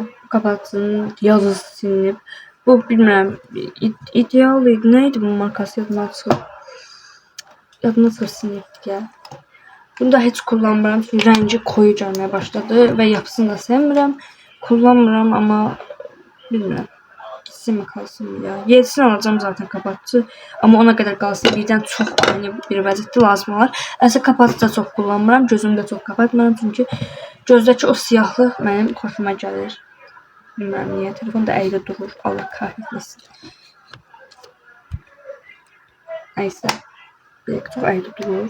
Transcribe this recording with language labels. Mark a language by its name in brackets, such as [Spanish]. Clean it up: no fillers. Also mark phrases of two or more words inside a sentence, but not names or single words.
[Azerbaijani] Kapatıcının yazısı silinib. Bu bilmirəm, ideal idi. Neydi bunun markası yadımdan çıxıb? Yadımdan çıxıb sinifdir ya. Bunu da heç kullanmıram. Çünki rəngi koyu gəlməyə başladı və yapısını da sevmirəm. Kullanmıram, amma bilmirəm. [Turkish] Gitsin mi kalsın mı ya? 7'sini alacağım zaten kapatıcı. [Azerbaijani] Amma ona qədər qalsın. Birdən çox yani bir vəziyyətdə lazım olar. Əslində kapatıcı da çox kullanmıram. Gözümü də çox kapatmıram. Çünki gözdəki o siyahlıq mənim xoşuma gəlir. Bilmirəm niyə. Telefon da əyri durur. [Turkish] Allah kahretmesin. [Azerbaijani] Neyse. Çok əyri durur.